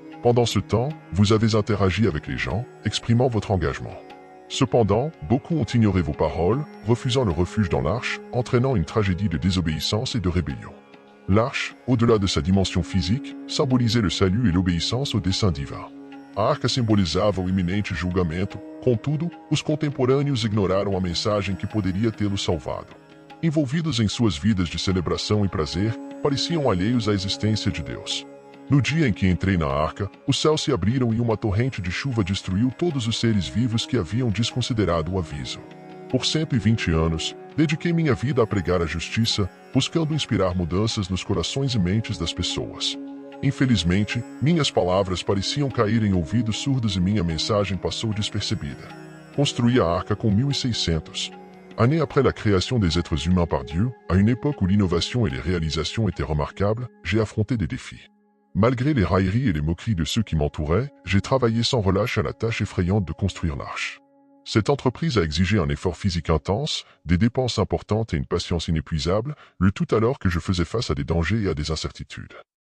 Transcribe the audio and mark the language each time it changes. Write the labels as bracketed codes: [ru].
[fr] Pendant ce temps, vous avez interagi avec les gens, exprimant votre engagement. Cependant, beaucoup ont ignoré vos paroles, refusant le refuge dans l'arche, entraînant une tragédie de désobéissance et de rébellion. L'arche, au-delà de sa dimension physique, symbolisait le salut et l'obéissance au dessein divin. [pt] A arca simbolizava o iminente julgamento, contudo, os contemporâneos ignoraram a mensagem que poderia tê-los salvado. Envolvidos em suas vidas de celebração e prazer, pareciam alheios à existência de Deus. No dia em que entrei na arca, os céus se abriram e uma torrente de chuva destruiu todos os seres vivos que haviam desconsiderado o aviso. Por 120 anos, dediquei minha vida a pregar a justiça, buscando inspirar mudanças nos corações e mentes das pessoas. Infelizmente, minhas palavras pareciam cair em ouvidos surdos e minha mensagem passou despercebida. Construí a arca com 1600. [fr] Années après la création des êtres humains par Dieu, à une époque où l'innovation et les réalisations étaient remarquables, j'ai affronté des défis. Malgré les railleries et les moqueries de ceux qui m'entouraient, j'ai travaillé sans relâche à la tâche effrayante de construire l'arche. Cette entreprise a exigé un effort physique intense, des dépenses importantes et une patience inépuisable, le tout alors que je faisais face à des dangers et à des incertitudes.